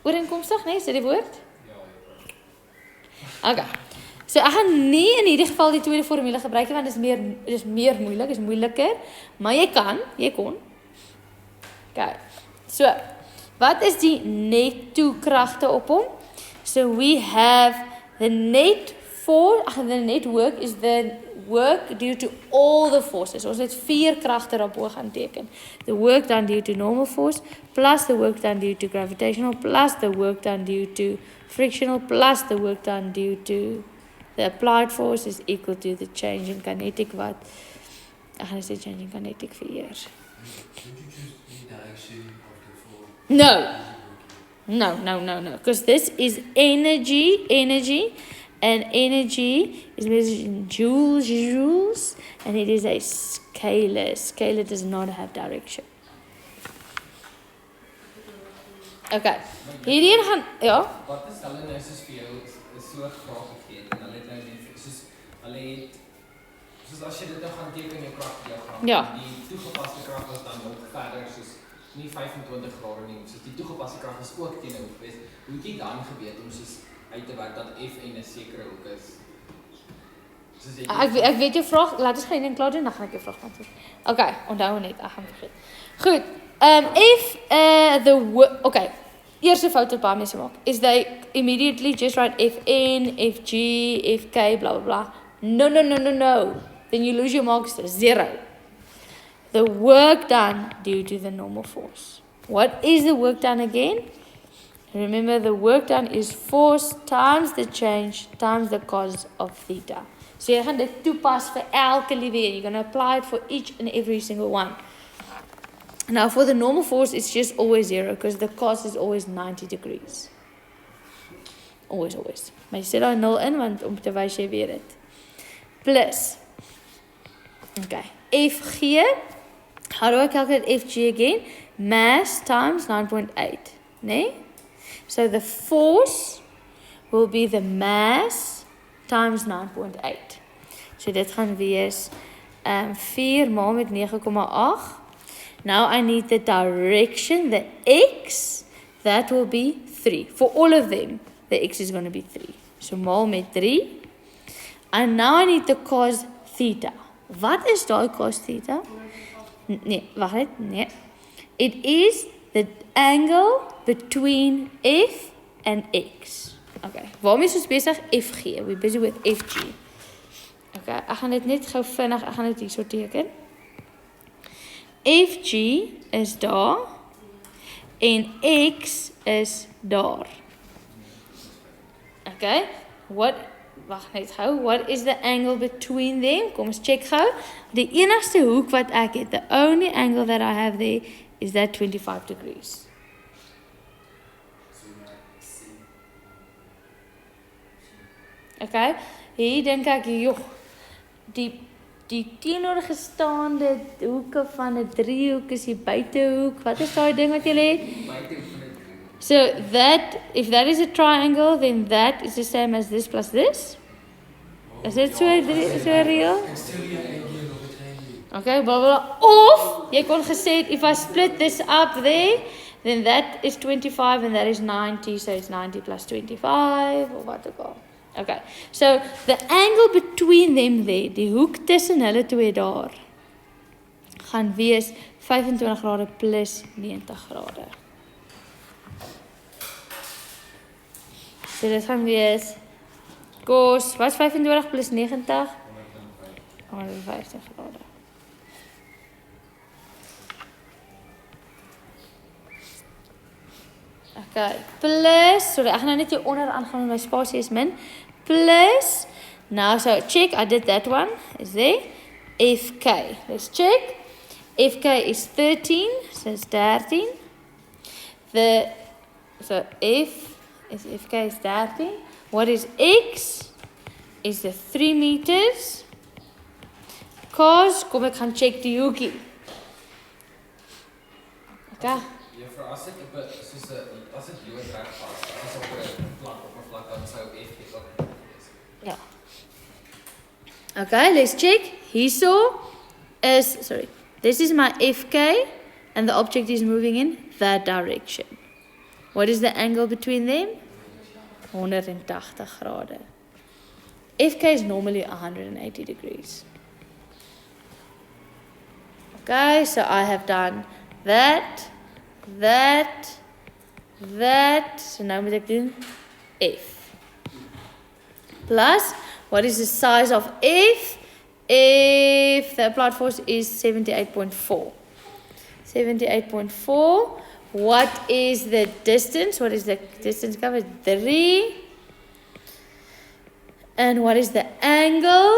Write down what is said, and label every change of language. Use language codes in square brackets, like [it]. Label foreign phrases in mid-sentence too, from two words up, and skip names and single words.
[af] Ooreenkomstig, nee, is dit die woord? Ja, Okay. So ek gaan nie in hierdie geval die tweede formule gebruik nie want dit is meer moeilik, is moeiliker, maar jy kon. Okay. So, wat is die netto kragte op hom? [en] So we have the net work is the work due to all the forces. [af] Ons het 4 kragte daarbo gaan teken. [en] The work done due to normal force, plus the work done due to gravitational, plus the work done due to frictional, plus the work done due to the applied force is equal to the change in kinetic wat. [af] Ek gaan sê [en] change in kinetic [af] vir eers. [en] Don't you choose any direction of the flow? No. Because this is energy, and energy is measured in joules, and it is a scalar. Scalar does not have direction. [af] Okay. Hierdie gaan, ja. Wat is hulle nou soos vir jou is so graag gegee en hulle het nou die soos hulle het soos as jy dit nou gaan teken in jou kragdiagram, Ja. die toegepaste krag was dan nog verder soos nie 25 grade nie, soos die toegepaste krag was ook teen 'n hoek wees. Hoe het jy dan geweet om soos uit te werk dat F en 'n sekere hoek is? Soos jy Ek weet jou vraag, laat ons gou een klaar doen, dan gaan ek jou vraag antwoord. Okay, onthou net, ek gaan vergeet. Goed. If okay. Eerste fout wat baie mense maak is [en] they immediately just write Fn, Fg, Fk, blah blah blah. No. Then you lose your marks to 0. The work done due to the normal force. What is the work done again? Remember, the work done is force times the change times the cos of theta. [af] So jy gaan dit toepas vir elke liewe een. [en] You're going to apply it for each and every single one. Now, for the normal force, it's just always 0 because the cos is always 90 degrees. Always. [af] Maar jy sit daar 0 in, want om te wys jy weet dit. Plus. Okay. Fg. [en] How do I calculate Fg again? Mass times 9.8. Nee? So the force will be the mass times 9.8. [af] So dit gaan wees 4 maal met 9,8. [en] Now I need the direction, the x, that will be 3. For all of them, the x is going to be 3. [af] So maal met 3. [en] And now I need the cos theta. [af] Wat is daai cos theta? Nee, wag net, nee. [en] It is the angle between f and x. [af] Okay, waarmee is ons besig? Fg. [en] We're busy with Fg. [af] Okay, ek gaan dit net gou vinnig, ek gaan dit hier so teken. Fg is daar en x is daar. Okay, wacht net gou, [en] what is the angle between them? [af] Kom ons check gou. Die enigste hoek wat ek het, [en] the only angle that I have there is that 25 degrees. [af] Okay, hier dink ek, joh, die teenoorgestaande hoeke van 'n driehoek is die buitehoek. Wat is daai ding wat jy het? [en] So that, if that is a triangle, then that is the same as this plus this. [af] Is dit so real? [en] Can still be an angle of a triangle. [af] Okay, blah blah. Of jy kon gesê het, [en] if I split this up there, then that is 25 and that is 90, so it's 90 plus 25 or [af] wat ook al. [en] Okay, so the angle between them there, [af] die hoek tussen hulle twee daar, gaan wees 25 grade plus 90 grade. So dit gaan wees cos, wat is 25 plus 90? 150 grade. Okay, plus, sorry, ek gaan nou net hier onder aangaan, my spasie is min, [en] plus, now so check, I did that one, is there, Fk, let's check, Fk is 13, so it's 13, so Fk is 13, what is X, is the 3 meters, [af] cos, kom ek gaan check die hoekie, okay, Juffrou, as dit loodreg was, as op 'n plat oppervlak dan sou F ook wees. ja. [en] Okay, let's check. [af] Hierso is, [en] sorry, this is my Fk and the object is moving in that direction. What is the angle between them? 180 grade. FK is normally 180 degrees. Okay, so I have done that. So now [af] moet ek doen F. [en] Plus, what is the size of F? If the applied force is 78.4. 78.4. What is the distance? What is the distance covered? 3. And what is the angle?